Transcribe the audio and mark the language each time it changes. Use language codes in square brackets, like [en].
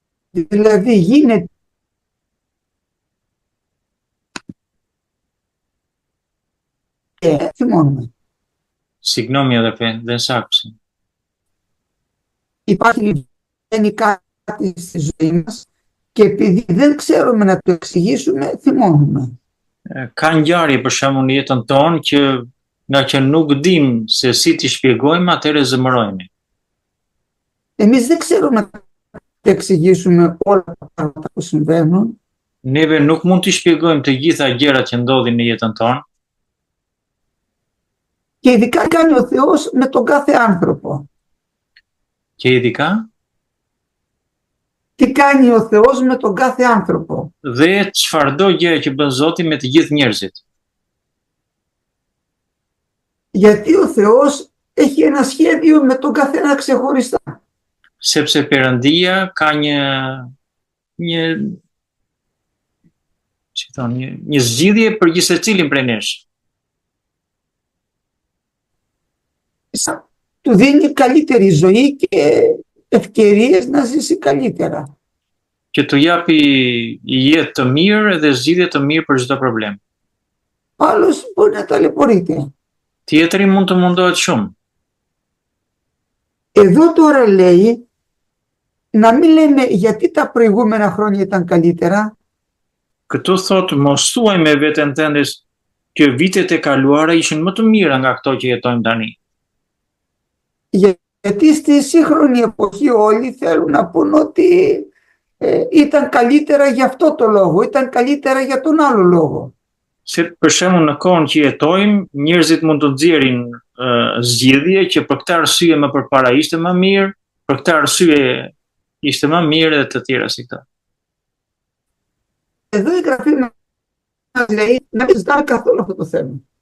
[el] Δηλαδή γίνεται θυμώνουμε. Συγγνώμη αδερφέ, δεν σ' άκουσα. Υπάρχει κάτι στη ζωή μας και επειδή δεν ξέρουμε να το εξηγήσουμε, θυμώνουμε. [sq] Ka ngjarje për shembull në jetën tonë që nga që nuk dim se si t'i shpjegojmë, atëherë zëmërohemi. [el] Εμείς δεν ξέρουμε να το εξηγήσουμε όλα τα πράγματα που συμβαίνουν. [sq] Neve nuk mund t'i shpjegojmë të gjitha gjërat që ndodhin në jetën tonë. [el] Και ειδικά κάνει ο Θεός με τον κάθε άνθρωπο. Και ειδικά τι κάνει ο Θεός με τον κάθε άνθρωπο. [sq] Dhe çfarëdo gjë që bën Zoti me të gjithë njerëzit. [el] Γιατί ο Θεός έχει ένα σχέδιο με τον καθένα ξεχωριστά. [sq] Sepse Perëndia ka një zgjidhje për gjithë secilin prej nesh. [el] Του δίνει καλύτερη ζωή και ευκαιρίες να ζήσει καλύτερα. [sq] Që të japi jetë të mirë dhe zgjidhje të mirë për çdo problem. [el] Άλλος μπορεί να ταλαιπωρείται. [sq] Tjetri mund të mundohet shumë. [el] Εδώ τώρα λέει να μην λέμε γιατί τα προηγούμενα χρόνια ήταν καλύτερα. [sq] Këtu thot mos thuaj me veten tënde që vitet e kaluara ishin më të mira nga këto që jetojmë tani. [el] Γιατί στη σύγχρονη εποχή όλοι θέλουν να πούν ότι ήταν καλύτερα για αυτό το λόγο, ήταν καλύτερα για τον άλλο λόγο. [sq] Se për shembull në kohën që jetojmë, njerëzit mund të nxjerrin zgjidhje që për këtë arsye më përpara ishte më mirë, për këtë arsye ishte më mirë dhe të tjera si këto. [el] Εδώ η Γραφή μας λέει να μην ζητάμε καθόλου αυτό το θέμα.